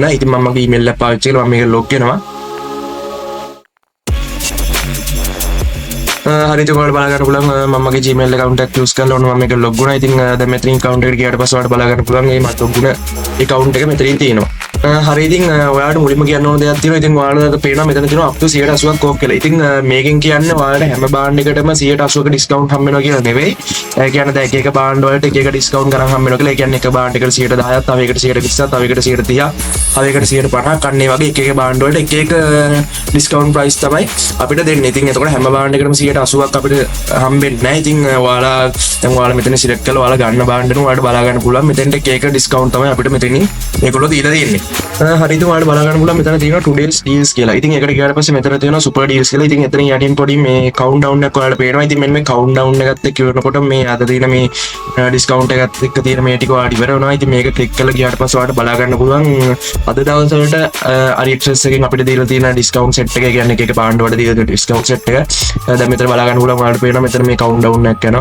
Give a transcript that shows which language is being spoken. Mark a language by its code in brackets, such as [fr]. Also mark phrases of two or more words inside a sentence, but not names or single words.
[si] ඉතින් මම මගේ email එක පාවිච්චි කරලා මම මේක log වෙනවා. හරි, ඉතින් ඔයාලට බලා ගන්න පුළුවන් මම මගේ [en] Gmail account [si] එක use කරලා මම මේක log වුණා. ඉතින් දැන් මෙතනින් account එකට ගියාට පස්සේ ඔයාලට බලා ගන්න පුළුවන් මේ මට log වුණ account එක මෙතනින් තියෙනවා. හරි, ඉතින් ඔයාලට මුලින්ම කියන්න ඕන දෙයක් තියෙනවා. ඉතින් ඔයාලට පේනවා මෙතන තියෙනවා [en] up to [si] 180ක් off කියලා. ඉතින් මේකෙන් කියන්නේ ඔයාලට හැම බාණ්ඩ එකටම 180ක discount හම්බ වෙනවා කියලා නෙවෙයි. ඒ කියන්නේ දැන් එක බාණ්ඩ වලට එක discount ගණන් හම්බ වෙනවා කියලා. ඒ කියන්නේ එක බාණ්ඩ එකට 110ක්, තව එකට 120ක්, තව එකට 130ක්, තව එකට 150ක් අන්න ඒ වගේ එක බාණ්ඩ වලට එක [en] discount price [si] තමයි අපිට දෙන්නේ. ඉතින් එතකොට හැම බාණ්ඩ එකටම 180ක් අපිට හම්බෙන්නේ නැහැ. ඉතින් ඔයාලා මෙතන select කරලා ඔයාලා ගන්න බාණ්ඩෙන ඔයාලට බලා ගන්න පුළුවන්. මෙතෙන්ට එක discount තමයි අපිට මෙතනින් මේගොල්ලෝ දීලා තියෙන්නේ. හරි, ඉතින් ඔයාලට බලා ගන්න පුළුවන් මෙතන තියෙනවා [en] today's deals [si] කියලා. ඉතින් ඒකට ගියාට පස්සේ මෙතන තියෙනවා [en] super deals [si] කියලා. ඉතින් එතනින් යටින් පොඩි මේ countdown එකක් ඔයාලට පේනවා. ඉතින් මෙන්න මේ countdown එකත් එක්ක ඉවරනකොට මේ අද තියෙන මේ discount එකත් එක්ක තියෙන මේ ටික ඔයාලට ඉවර වෙනවා. ඉතින් මේක click කරලා ගියාට පස්සේ ඔයාලට බලා ගන්න පුළුවන් අද දවස් වලට AliExpress එකෙන් අපිට දීලා තියෙන [en] discount set [si] එක. ඒ කියන්නේ එක බාණ්ඩ වලට දීලා තියෙන [en] discount set [si] එක. දැන් මෙතන බලා ගන්න පුළුවන් ඔයාලට පේනවා මෙතන මේ countdown එකක් යනවා.